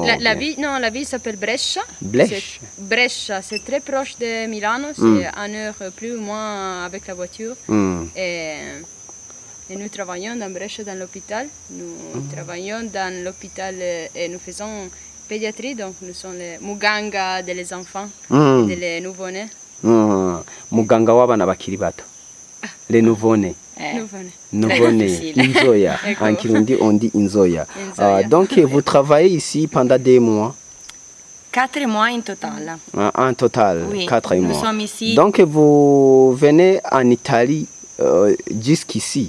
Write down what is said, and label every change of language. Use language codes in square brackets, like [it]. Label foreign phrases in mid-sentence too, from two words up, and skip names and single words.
[fr] La ville s'appelle Brescia. Brescia, c'est très proche de Milano, c'est 1 heure plus ou moins avec la voiture. Et nous travaillons dans Brescia, dans l'hôpital. Nous travaillons dans l'hôpital et nous faisons pédiatrie, donc nous sommes les muganga des enfants, des nouveau-nés. [rn] Muganga w'abana bakiri bato. [fr] Les nouveau-nés. Nouveau-nés. Inzoya. En Kirundi, on dit Inzoya. Donc, vous travaillez ici pendant 2 mois? 4 mois en total. En total, oui, 4 mois. Nous sommes ici. Donc, vous venez en Italie jusqu'ici?